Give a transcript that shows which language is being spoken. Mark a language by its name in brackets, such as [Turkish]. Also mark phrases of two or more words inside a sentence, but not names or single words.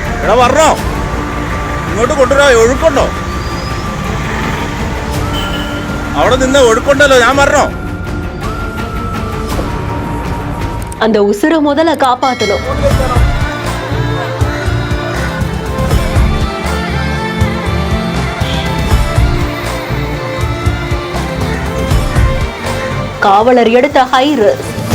[Malayalam] എടാ പറഞ്ഞോ, ഇങ്ങോട്ട് കൊണ്ടുവരാ. ഒഴുക്കുണ്ടോ? അവിടെ നിന്ന് ഒഴുക്കുണ്ടല്ലോ, ഞാൻ പറഞ്ഞോ. [Tamil] அந்த உசுர முதல்ல காப்பாத்தணும். காவலர் எடுத்த ஹை ரிஸ்க்.